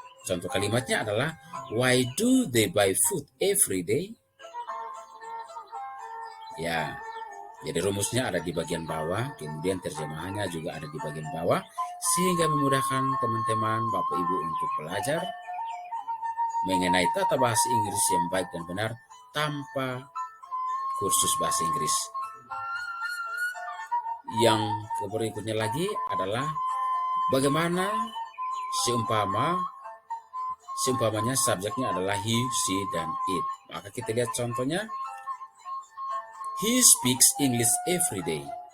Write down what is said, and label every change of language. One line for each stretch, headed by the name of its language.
Indonesian: Contoh kalimatnya adalah,
English: why do they buy food every day?
Indonesian: Ya, jadi rumusnya ada di bagian bawah, kemudian terjemahannya juga ada di bagian bawah, sehingga memudahkan teman-teman, Bapak Ibu untuk belajar mengenai tata bahasa Inggris yang baik dan benar tanpa kursus bahasa Inggris. Yang berikutnya lagi adalah bagaimana seumpamanya subjeknya adalah he, she, dan it. Maka kita lihat contohnya.
English: He speaks English every day.